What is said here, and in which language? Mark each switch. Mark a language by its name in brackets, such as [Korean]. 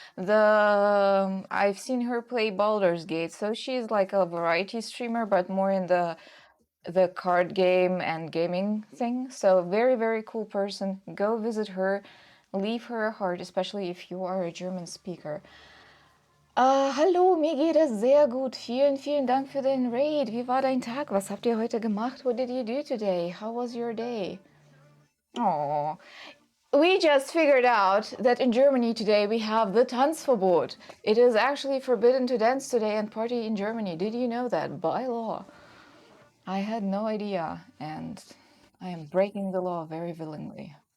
[English] I've seen her play Baldur's Gate. So she's like a variety streamer, but more in the card game and gaming thing. So very, very cool person. Go visit her. Leave her a heart, especially if you are a German speaker. [German] Hallo, mir geht es sehr gut. Vielen, vielen Dank für den Raid. Wie war dein Tag? Was habt ihr heute gemacht? [English] What did you do today? How was your day? Oh, we just figured out that in Germany today we have the Tanzverbot. It is actually forbidden to dance today and party in Germany. Did you know that? By law. I had no idea, and I am breaking the law very willingly.